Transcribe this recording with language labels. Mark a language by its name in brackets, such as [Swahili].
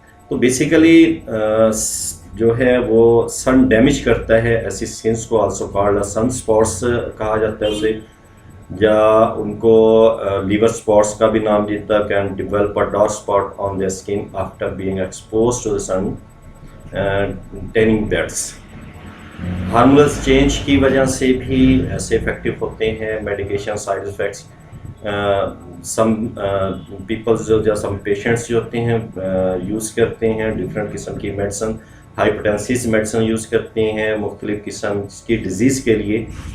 [Urdu] تو بیسیکلی جو ہے وہ سن ڈیمیج کرتا ہے ایسی اسکنس کو، آلسو کالڈ سن اسپاٹس کہا جاتا ہے اسے، یا ان کو لیور اسپاٹس کا بھی نام دیتا ہے. [English] Can develop a dark spot on the skin after being exposed to the sun tanning beds. [Urdu] Hormonal change کی وجہ سے بھی ایسے افیکٹو ہوتے ہیں. میڈیکیشن سائڈ افیکٹس، سم پیپلز جو سم پیشنٹس جو ہوتے ہیں یوز کرتے ہیں ڈفرینٹ قسم کی میڈیسن، ہائپرٹینسس میڈیسن یوز کرتے ہیں مختلف قسم کی ڈیزیز کے لیے.